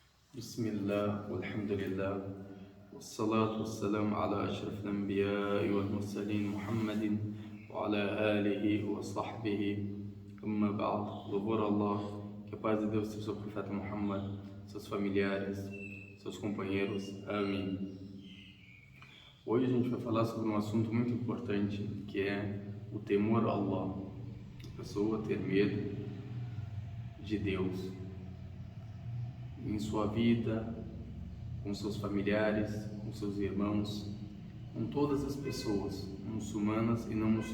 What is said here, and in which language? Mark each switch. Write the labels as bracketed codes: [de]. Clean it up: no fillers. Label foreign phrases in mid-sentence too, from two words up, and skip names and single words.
[ar] بسم الله والحمد لله والصلاة والسلام على أشرف الأنبياء والمرسلين محمد وعلى آله وصحبه. أما بعد, [pt] louvor a Allah, que a paz de Deus seja sobre o profeta Muhammad, seus familiares, seus companheiros. Amém. Hoje a gente vai falar sobre um assunto muito importante, que é o temor a Allah. A pessoa ter medo de Deus em sua vida, com seus familiares, com seus irmãos, com todas as pessoas, muçulmanas e não muçulmanas.